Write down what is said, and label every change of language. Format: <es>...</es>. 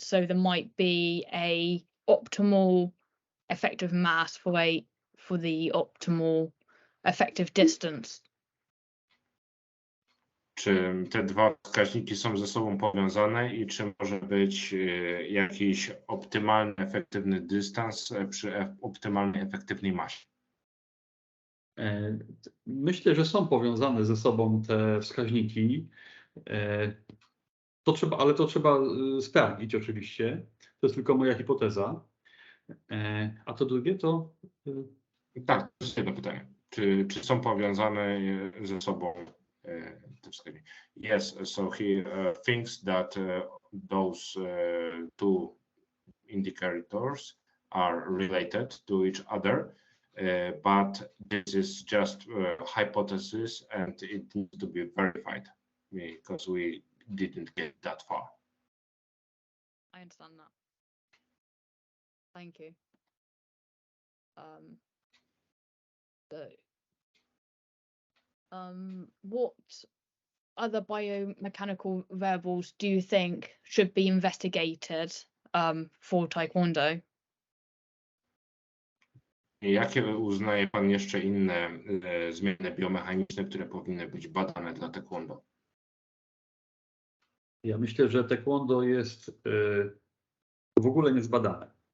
<en>So there might be a optimal effective mass for the optimal effective distance.</en> <pl>Czy te dwa wskaźniki są ze sobą powiązane i czy może być jakiś optymalny efektywny dystans przy optymalnej efektywnej masie? Myślę, że są powiązane ze sobą te wskaźniki. Ale to trzeba sprawdzić oczywiście. To jest tylko moja hipoteza. A to drugie to... Tak, to jest jedno pytanie. Czy są powiązane ze sobą te wskaźniki?</pl> <en>Yes, so he thinks that those two indicators are related to each other, but this is just a hypothesis and it needs to be verified because we didn't get that far. I understand that. Thank you. What other biomechanical variables do you think should be investigated for Taekwondo?</en> <pl>Jakie uznaje Pan jeszcze inne zmiany biomechaniczne, które powinny być badane dla taekwondo? Ja myślę, że taekwondo jest w ogóle niezbadane.</pl>